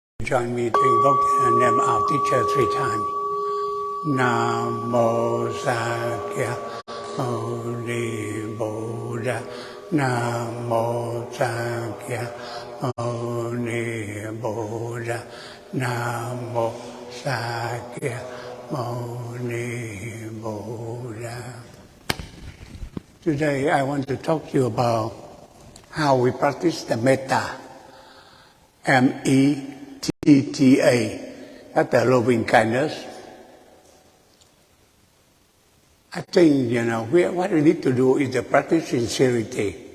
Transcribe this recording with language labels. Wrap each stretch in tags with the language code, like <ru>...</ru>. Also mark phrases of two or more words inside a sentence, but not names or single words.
<en>Join me to invoke the name of our teacher 3 times. Namo Sakya Muni Buddha. Namo Sakya Muni Buddha. Namo Sakya Muni Buddha. Today I want to talk to you about how we practice the Metta. M-E-T-T-A. That's the loving kindness. I think, what we need to do is to practice sincerity.</en>